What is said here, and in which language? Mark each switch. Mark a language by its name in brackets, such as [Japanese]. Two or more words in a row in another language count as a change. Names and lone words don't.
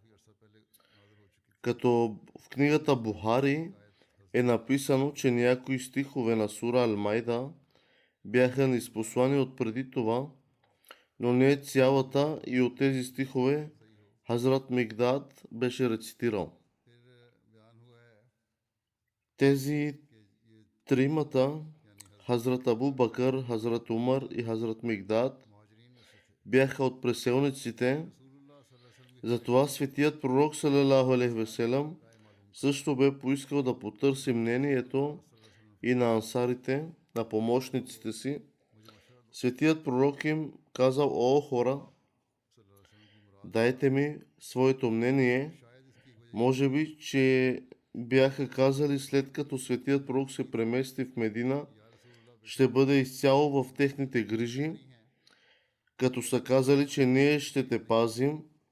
[Bulgarian] Като в книгата Бухари е написано, че някои стихове на сура Ал-Майда бяха ниспослани от преди това, но не цялата и от тези стихове Хазрат Мигдад беше рецитирал. Тези тримата, Хазрат Абу Бакър, Хазрат Умар и Хазрат Мигдад, бяха от преселниците. Затова светият пророк [Arabic] صلى الله عليه وسلم [Bulgarian] също бе поискал да потърси мнението и на ансарите, на помощниците си. Светият пророк им казал: о хора, дайте ми своето мнение. Може би, че бяха казали, след като светият пророк се премести в Медина, ще бъде изцяло в техните грижи, като са казали, че ние ще те пазим.